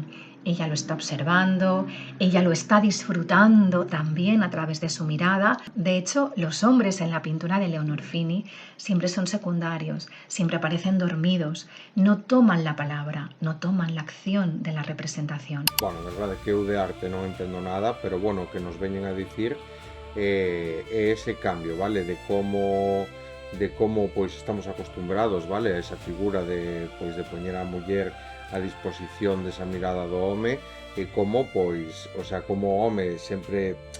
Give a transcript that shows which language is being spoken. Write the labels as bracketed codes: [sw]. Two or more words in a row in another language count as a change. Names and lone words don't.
[es] Ella lo está observando, ella lo está disfrutando también a través de su mirada. De hecho, los hombres en la pintura de Leonor Fini siempre son secundarios, siempre aparecen dormidos, no toman la palabra, no toman la acción de la representación. Bueno, [gl] a verdade é que eu de arte non entendo nada, pero bueno, que nos veñen a dicir ese cambio, vale, de como pois estamos acostumbrados, vale, a esa figura de poñer a muller a disposición desa mirada do home, e como pois, o sea, como o home sempre